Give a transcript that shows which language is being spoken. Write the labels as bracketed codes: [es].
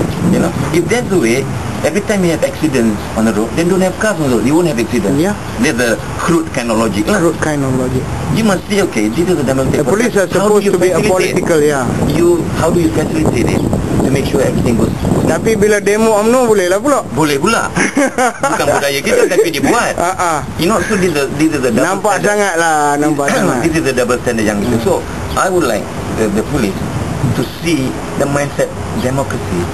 [en] You know, if that's the way, every time you have accidents on the road, then don't have cars on the road. You won't have accidents. Yeah. That's the crude kind of logic. Crude kind of logic. You must say, okay, this is a democratic. The police are supposed to be a political, How do you facilitate it to make sure everything goes? [ms] Tapi bila demo UMNO boleh lah pula. Boleh pula. Bukan budaya kita tapi dibuat. [en] You know, so this is the double [ms] nampak [en] standard. [ms] Sangat lah, nampak sangat. [en] This is the double standard [ms] yang itu. [en] So, I would like the police to see the mindset democracy.